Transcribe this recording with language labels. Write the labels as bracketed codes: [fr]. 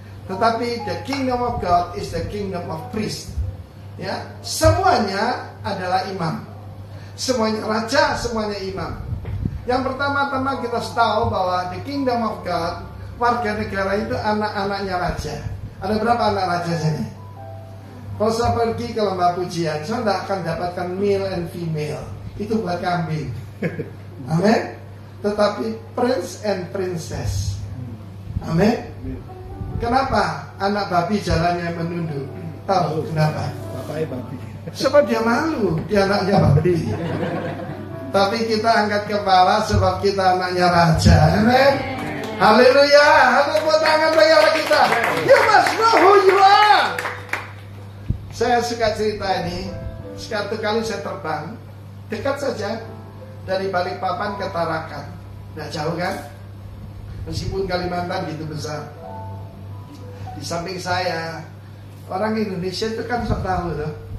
[id] Tetapi [en] the kingdom of God is the kingdom of priest. [id] Ya, semuanya adalah imam. Semuanya raja, semuanya imam. Yang pertama-tama kita harus tahu bahwa [en] the kingdom of God, [id] warga negara itu anak-anaknya raja. Ada berapa anak raja sini? Kalau saya pergi ke lembah pujian, saya tidak akan dapatkan [en] male and female. [id] Itu buat kambing. Amin. Tetapi [en] prince and princess. [id] Amin. Kenapa anak babi jalannya menunduk? Tahu kenapa? Bapaknya babi. Sebab dia malu, dia anaknya babi. Tapi kita angkat kepala sebab kita anaknya raja. Amin. Haleluya. Tepuk tangan bagi Allah kita. [en] You must know who you are. [id] Saya suka cerita ini. Satu kali saya terbang dekat saja dari Balikpapan ke Tarakan. Nggak jauh kan? Meskipun Kalimantan gitu besar. Di samping saya, orang Indonesia itu kan tahu loh.